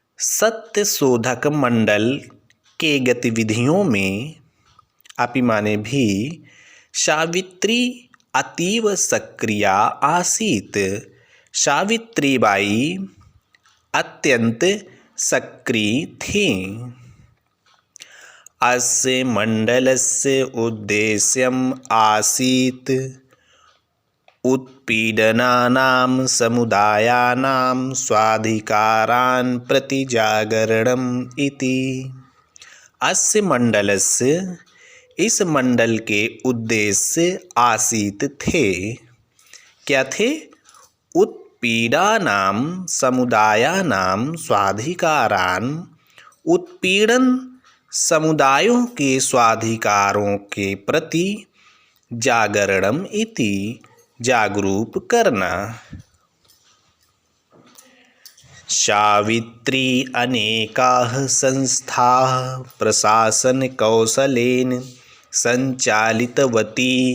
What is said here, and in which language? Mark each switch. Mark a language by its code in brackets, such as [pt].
[hi] सत्यशोधक मंडल के गतिविधियों में, अपि माने भी, [sa] सावित्री अतीव सक्रिया आसीत्, [hi] सावित्री बाई अत्यंत सक्रिय थी। [sa] अस्य मंडलस्य उद्देश्यम् आसीत् उत्पीडनानां समुदायानां स्वाधिकारान् प्रति जागरणम् इति। अस्य मंडलस्य, [hi] इस मंडल के [sa] उद्देश्य आसीत [hi] थे, क्या थे? [sa] उत्पीड़नानां समुदायानां स्वाधिकारान्, [hi] उत्पीड़न समुदायों के स्वाधिकारों के प्रति, [sa] जागरणम इति, [hi] जागरूक करना। [sa] सावित्री अनेकाः संस्थाः प्रशासनकौशलेन संचालितवती।